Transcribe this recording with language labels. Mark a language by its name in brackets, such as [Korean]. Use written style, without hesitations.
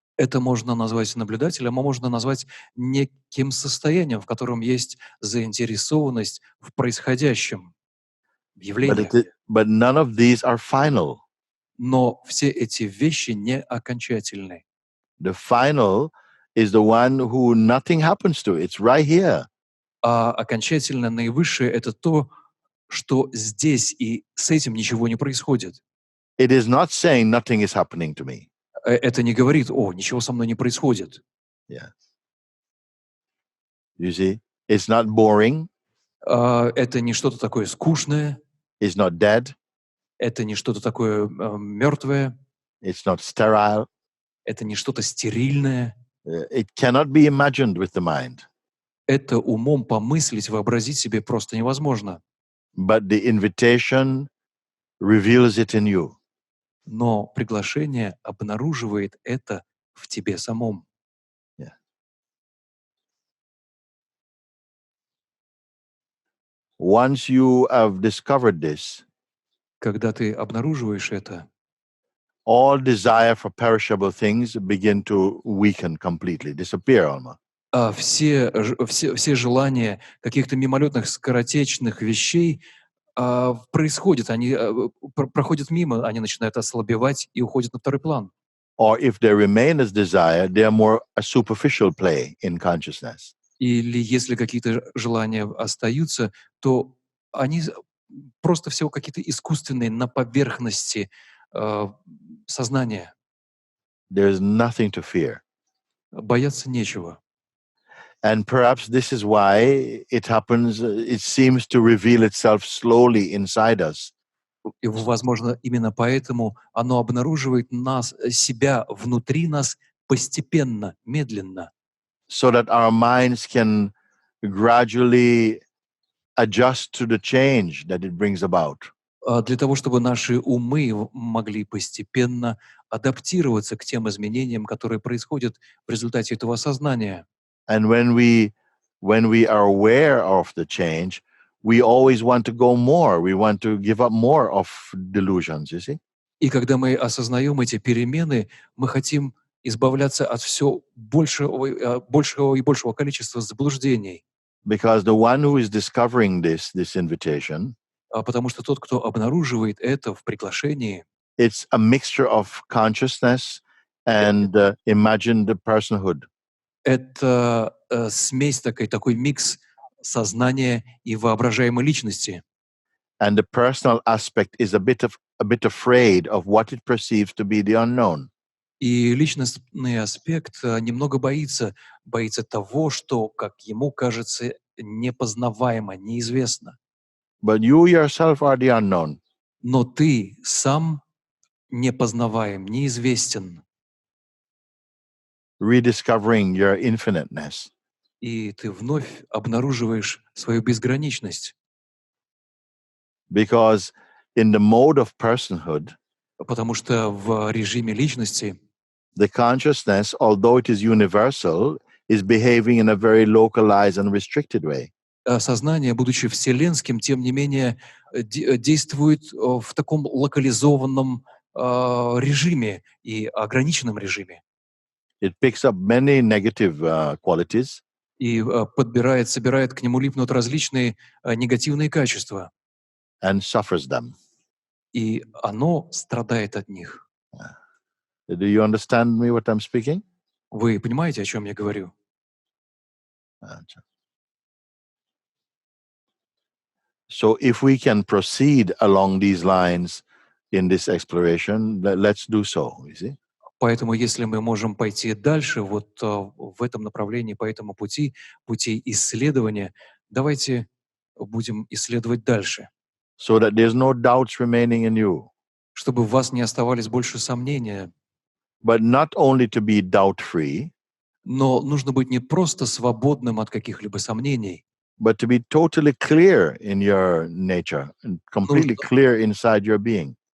[Russian] Это можно назвать наблюдателем, а можно назвать неким состоянием, в котором есть заинтересованность в происходящем, в явлениях. [English] But none of these are final. [Russian] Но все эти вещи не окончательны. [English] The final is the one who nothing happens to. It's right here. [Russian] А окончательно наивысшее — это то, что здесь, и с этим ничего не происходит. [English] It is not saying nothing is happening to me. [Russian] Это не говорит: «О, ничего со мной не происходит». [English] Yeah. You see, it's not boring. [Russian] Это не что-то такое скучное, [English] It's not dead. [Russian] это не что-то такое мертвое, [English] It's not sterile. [Russian] это не что-то стерильное. [English] It cannot be imagined with the mind. [Russian] Это умом помыслить, вообразить себе просто невозможно. [English] But the invitation reveals it in you. [Russian] Но приглашение обнаруживает это в тебе самом. [English] Yeah. Once you have discovered this, [Russian] Когда ты обнаруживаешь это, [English] all desire for perishable things begin to weaken completely, disappear almost. [Russian] все желания каких-то мимолетных, скоротечных вещей происходят, они проходят мимо, они начинают ослабевать и уходят на второй план. [English] Or if they remain as desire, they are more a superficial play in consciousness. [Russian] Или если какие-то желания остаются, то они просто всего какие-то искусственные на поверхности сознания. [English] There is nothing to fear. [Russian] Бояться нечего. [English] And perhaps this is why it happens, it seems to reveal itself slowly inside us. [Russian] И, возможно, именно поэтому оно обнаруживает себя внутри нас постепенно, медленно, [English] So that our minds can gradually adjust to the change that it brings about. [Russian] для того, чтобы наши умы могли постепенно адаптироваться к тем изменениям, которые происходят в результате этого осознания. [English] And when we are aware of the change, we always want to go more. We want to give up more of delusions, you see? [Russian] И когда мы осознаем эти перемены, мы хотим избавляться от все большего и большего количества заблуждений. [English] Because the one who is discovering this invitation, [Russian] Потому что тот, кто обнаруживает это в приглашении, [English] it's a mixture of consciousness and imagined personhood. [Russian] это смесь, такой микс сознания и воображаемой личности. [English] And the personal aspect is a bit afraid of what it perceives to be the unknown. [Russian] И личностный аспект немного боится того, что, как ему кажется, непознаваемо, неизвестно. [English] But you yourself are the unknown. [Russian] Но ты сам непознаваем, неизвестен. [English] Rediscovering your infiniteness. [Russian] И ты вновь обнаруживаешь свою безграничность. [English] Because in the mode of personhood, [Russian] Потому что в режиме личности [English] the consciousness, although it is universal, is behaving in a very localized and restricted way. [Russian] сознание, будучи вселенским, тем не менее действует в таком локализованном режиме и ограниченном режиме. [English] It picks up many negative qualities [Russian] И собирает к нему липнут различные негативные качества. [English] and suffers them. [Russian] И оно страдает от них. [English] Do you understand me what I'm speaking? [Russian] Вы понимаете, о чем я говорю? [English] So if we can proceed along these lines in this exploration, let's do so, you see? [Russian] Поэтому, если мы можем пойти дальше вот в этом направлении, по этому пути исследования, давайте будем исследовать дальше, [English] So that there's no doubts remaining in you. [Russian] чтобы в вас не оставались больше сомнения. [English] But not only to be doubt-free, [Russian] Но нужно быть не просто свободным от каких-либо сомнений, [English] but to be totally clear in your nature, and completely clear inside your being.